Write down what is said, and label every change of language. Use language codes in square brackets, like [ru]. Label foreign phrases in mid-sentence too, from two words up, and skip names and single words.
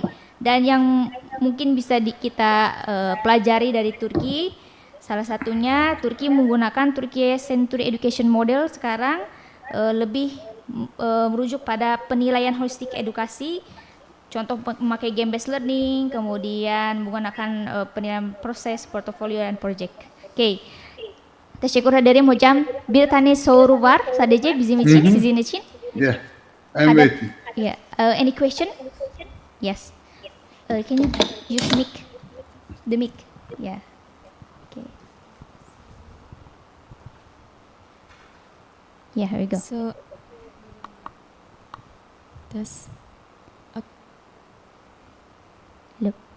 [id] Dan yang mungkin bisa kita pelajari dari Turki, salah satunya Turki menggunakan Turki Century Education Model sekarang lebih merujuk pada penilaian holistik edukasi, contoh memakai [en] game based learning, [id] kemudian menggunakan penilaian proses, portfolio, dan project. [tr] Okay. Teşekkür ederim hocam. Bir tane soru var sadece bizim için, sizin için. [en] Yeah, I'm waiting. Yeah. Any question? Yes. Can you use mic? The mic. Yeah. Okay. Yeah, here we go. So, look.